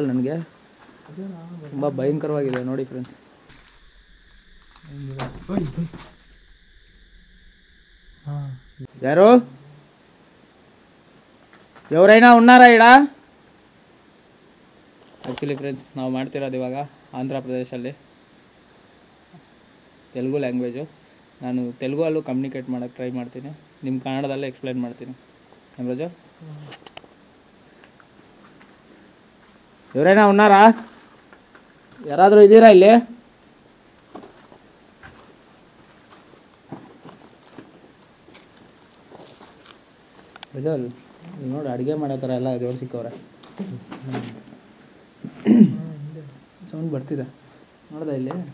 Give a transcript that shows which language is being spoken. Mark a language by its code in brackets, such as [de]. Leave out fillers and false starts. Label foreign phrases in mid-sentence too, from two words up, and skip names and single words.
[kn] ನನಗೆ ತುಂಬ ಭಯಂಕರವಾಗಿದೆ ನೋಡಿ ಫ್ರೆಂಡ್ಸ್. [te] ಯಾರು ఎవరైనా ఉన్నారా ಇಡ? [en] actually friends, [kn] ನಾವು ಮಾಡ್ತಿರೋದು ಇವಾಗ ಆಂಧ್ರ ಪ್ರದೇಶಲ್ಲಿ ತೆಲುಗು ಲ್ಯಾಂಗ್ವೇಜು. ನಾನು ತೆಲುಗಲ್ಲೂ ಕಮ್ಯುನಿಕೇಟ್ ಮಾಡೋಕ್ಕೆ ಟ್ರೈ ಮಾಡ್ತೀನಿ, ನಿಮ್ಮ ಕನ್ನಡದಲ್ಲೇ ಎಕ್ಸ್ಪ್ಲೈನ್ ಮಾಡ್ತೀನಿ. ರಾಜು, [te] ఎవరైనా ఉన్నారా? [kn] ಯಾರಾದರೂ ಇದ್ದೀರಾ ಇಲ್ಲಿ? ಪ್ರಜ್ವಲ್, ನೋಡಿ ಅಡುಗೆ ಮಾಡೋ ಥರ ಎಲ್ಲ ಜೋರು ಸಿಕ್ಕವ್ರೆ. ಸೌಂಡ್ ಬರ್ತಿದೆ ನೋಡ್ದ ಇಲ್ಲಿ?